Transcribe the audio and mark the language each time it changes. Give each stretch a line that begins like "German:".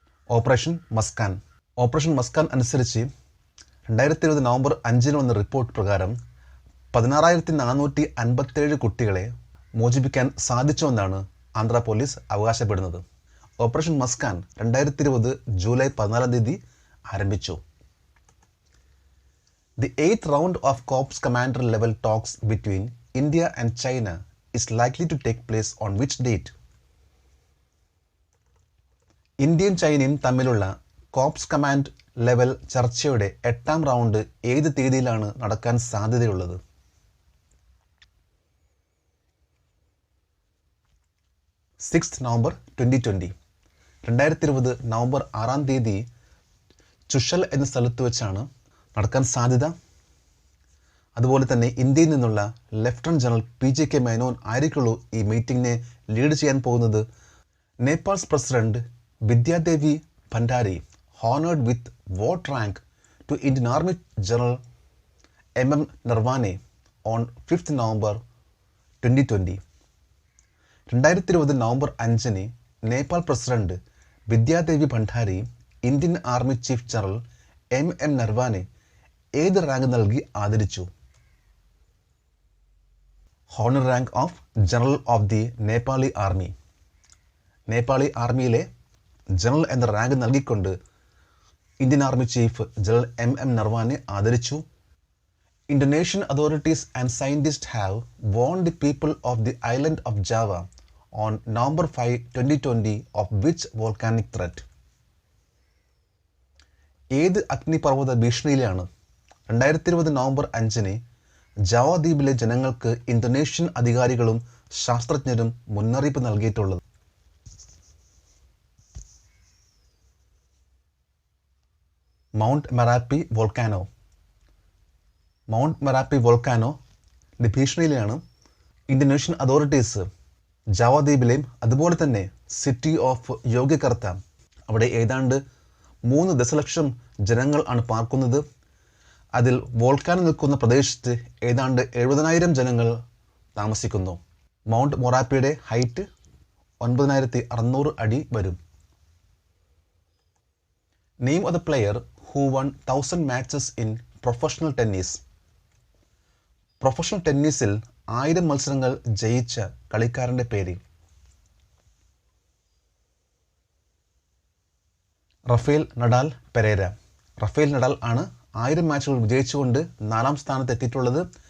Malayalam: Operation Muskan. Operation Muskan അനുസരിച്ച് 2020 November 5-ന് വന്ന report പ്രകാരം 16,457 കുട്ടികളെ മോചിപ്പിക്കാൻ സാധിച്ചുവെന്നാണ് ആന്ധ്ര പോലീസ് അവകാശപ്പെടുന്നത്. ഓപ്പറേഷൻ മസ്കാൻ 2020 ജൂലൈ 14-ാം തീയതി ആരംഭിച്ചു.
English: The 8th round of Corps Commander level talks between India and China is likely to take place on which date?
Malayalam: ഇന്ത്യയും ചൈനയും തമ്മിലുള്ള കോപ്സ് കമാൻഡ് ലെവൽ ചർച്ചയുടെ 8ാം റൗണ്ട് ഏത് തീയതിയിലാണ് നടക്കാൻ സാധ്യതയുള്ളത്? 6th November 2020. 2020 നവംബർ 6-ാം തീയതി ചുഷൽ എന്ന സ്ഥലത്ത് വെച്ചാണ് നടക്കാൻ സാധ്യത. അതുപോലെ തന്നെ ഇന്ത്യയിൽ നിന്നുള്ള ലഫ്റ്റനന്റ് ജനറൽ PJK മേനോൻ ആയിരിക്കുള്ളൂ ഈ മീറ്റിംഗിനെ ലീഡ് ചെയ്യാൻ പോകുന്നത്.
English: Nepal's president Vidya Devi Bhandari honored with what rank to Indian Army General MM Narawane on 5th November 2020.
Malayalam: 2020 November 5-ന് Nepal president Vidyadevi Bhandari Indian army chief general MM Naravane ഏത് റാങ്ക് നൽകി ആദരിച്ചു?
English: Honour rank of general of the Nepali army.
Malayalam: Nepali ആർമിയിലെ general എന്ന rank നൽകിക്കൊണ്ട് Indian army chief general MM Naravane ആദരിച്ചു.
English: Indonesian authorities and scientists have warned the people of the island of Java on November 5, 2020 of which volcanic threat?
Malayalam: ഏത് അഗ്നിപർവ്വത ഭീഷണിയിലാണ് 2020 November 5-ന് Java ദ്വീപിലെ ജനങ്ങൾക്ക് Indonesian അധികാരികളും ശാസ്ത്രജ്ഞരും മുന്നറിയിപ്പ് നൽകിയിട്ടുള്ളത്? Mount Merapi volcano. Mount Merapi volcano ഭീഷണിയിലാണ് ഇന്തോനേഷ്യൻ അതോറിറ്റീസ് ജാവ ദ്വീപിലെയും അതുപോലെ തന്നെ സിറ്റി ഓഫ് യോഗ്യകർത്ത അവിടെ ഏതാണ്ട് 3 ദശലക്ഷം ജനങ്ങൾ ആണ് പാർക്കുന്നത്. അതിൽ വോൾക്കാനോ നിൽക്കുന്ന പ്രദേശത്ത് ഏതാണ്ട് 70,000 ജനങ്ങൾ താമസിക്കുന്നു. മൗണ്ട് മൊറാപ്പിയുടെ ഹൈറ്റ് 9,600 അടി വരും.
English: Name of the player who won 1000 matches in professional tennis.
Malayalam: Professional ടെന്നീസിൽ 1000 മത്സരങ്ങൾ ജയിച്ച കളിക്കാരൻ്റെ പേര്? Rafale Nadal Pereira. Rafale Nadal ആണ് 1000 മാച്ചുകൾ വിജയിച്ചുകൊണ്ട് 4ാം സ്ഥാനത്ത് എത്തിയിട്ടുള്ളത്.